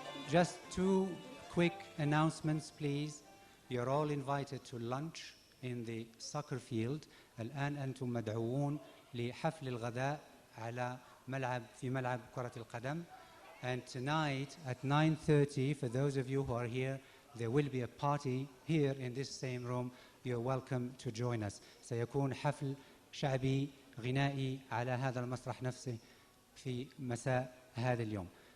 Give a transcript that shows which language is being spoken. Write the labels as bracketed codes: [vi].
[en] Just two quick announcements, please. You're all invited to lunch in the soccer field. [ar] الآن أنتم مدعوون لحفل الغداء على في ملعب كرة القدم. [en] And tonight at 9:30, for those of you who are here, there will be a party here in this same room. You're welcome to join us. [ar] سيكون حفل شعبي غنائي على هذا المسرح نفسه في مساء هذا اليوم.